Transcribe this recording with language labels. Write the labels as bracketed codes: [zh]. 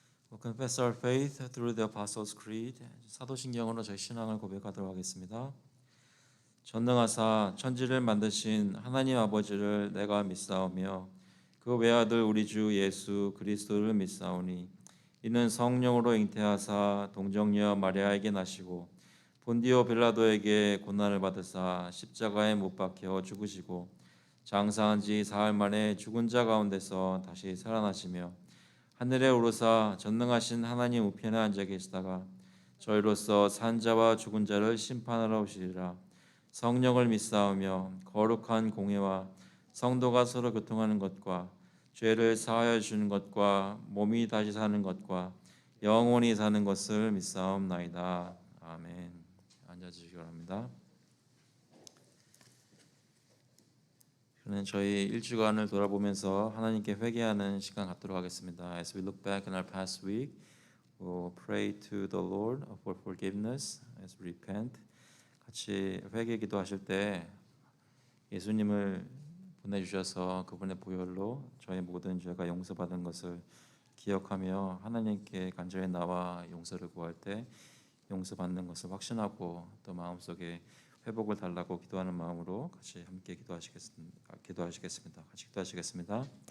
[en] We'll confess our faith through the Apostles' Creed. [ko] 사도신경으로 저희 신앙을 고백하도록 하겠습니다. 전능하사 천지를 만드신 하나님 아버지를 내가 믿사오며 그 외아들 우리 주 예수 그리스도를 믿사오니 이는 성령으로 잉태하사 동정녀 마리아에게 나시고 본디오 빌라도에게 고난을 받으사 십자가에 못 박혀 죽으시고 장사한 지 사흘 만에 죽은 자 가운데서 다시 살아나시며 하늘에 오르사 전능하신 하나님 우편에 앉아 계시다가 저희로서 산 자와 죽은 자를 심판하러 오시리라. 성령을 믿사오며 거룩한 공회와 성도가 서로 교통하는 것과 죄를 사하여 주는 것과 몸이 다시 사는 것과 영원히 사는 것을 믿사옵나이다. 아멘. 앉아주시기 바랍니다. 저는 저희 일주간을 돌아보면서 하나님께 회개하는 시간 갖도록 하겠습니다. [en] As we look back in our past week, we'll pray to the Lord for forgiveness as we repent. [ko] 같이 회개 기도하실 때 예수님을 보내주셔서 그분의 보혈로 저의 모든 죄가 용서받은 것을 기억하며 하나님께 간절히 나와 용서를 구할 때 용서받는 것을 확신하고 또 마음속에 회복을 달라고 기도하는 마음으로 같이 함께 기도하시겠습니다. 같이 기도하시겠습니다.